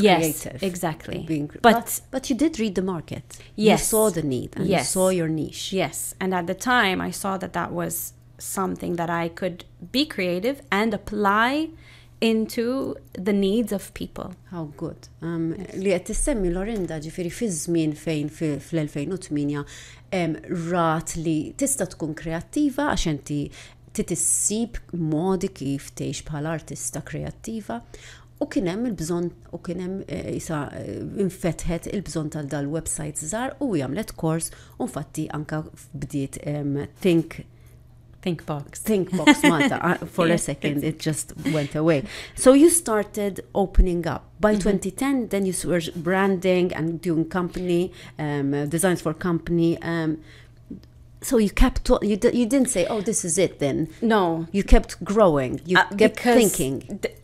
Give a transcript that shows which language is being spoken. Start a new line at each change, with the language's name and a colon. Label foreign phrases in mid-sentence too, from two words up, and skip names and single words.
English: yes, creative. Exactly. But you did read the market. Yes. You saw the need, and you saw your niche. Yes. And at the time, I saw that was something that I could be creative and apply into the needs of people. How good.
Maltese: Li qed tissemmi Lorinda, ġifieri fi żmien fejn fl-2008 rat li tista' tkun kreattiva għax inti titissib modi kif tgħix bħala artista kreattiva. U kien hemm il-bżonn, u kien hemm infetħet il-bżonn tal-websites żgħar, u jagħmlet kors, u infatti anke bdiet Thinkbox Malta.
English: For a second it just went away. So you started opening up. By 2010, then you were branding and doing company designs for company. So you kept you didn't say, oh, this is it then. No, you kept growing. You kept thinking.